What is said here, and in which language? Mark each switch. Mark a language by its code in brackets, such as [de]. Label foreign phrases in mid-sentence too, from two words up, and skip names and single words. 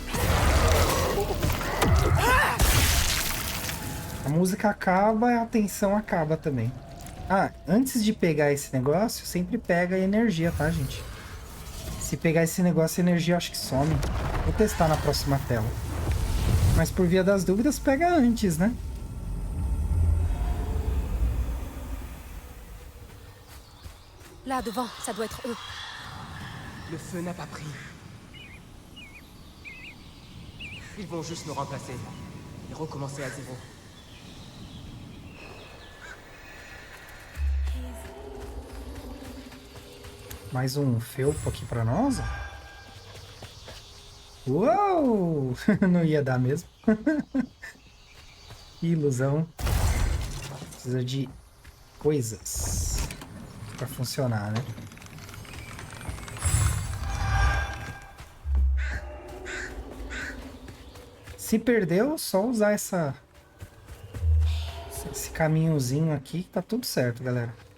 [pt] A música acaba e a tensão acaba também. Ah, antes de pegar esse negócio, sempre pega a energia, tá, gente? Se pegar esse negócio, a energia acho que some. Vou testar na próxima tela. Mas por via das dúvidas, pega antes, né? [fr] Là, devant, ça doit être eux. Le feu n'a pas pris. Ils vont juste nous remplacer et recommencer à zéro. [pt] Mais um felpo aqui pra nós. Uou! Não ia dar mesmo. Que ilusão. Precisa de coisas pra funcionar, né? Se perdeu, só usar esse caminhozinho aqui que tá tudo certo, galera.